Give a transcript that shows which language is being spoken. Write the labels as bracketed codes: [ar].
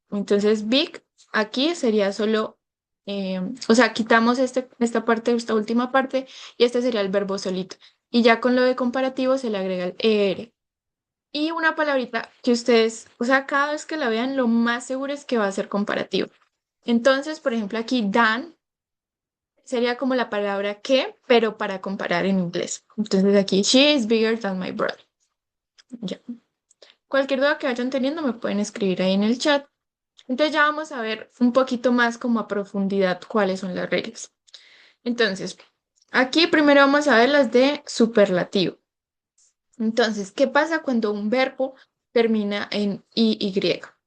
[es] Entonces, big aquí sería solo, o sea, quitamos esta parte, esta última parte, y este sería el verbo solito. Y ya con lo de comparativo se le agrega el er. Y una palabrita que ustedes, o sea, cada vez que la vean, lo más seguro es que va a ser comparativo. Entonces, por ejemplo, aquí Dan sería como la palabra que, pero para comparar en inglés. Entonces aquí, [en] she is bigger than my brother. [es] Ya. Cualquier duda que vayan teniendo me pueden escribir ahí en el chat. Entonces ya vamos a ver un poquito más como a profundidad cuáles son las reglas. Entonces, aquí primero vamos a ver las de superlativo. Entonces, ¿qué pasa cuando un verbo termina en IY?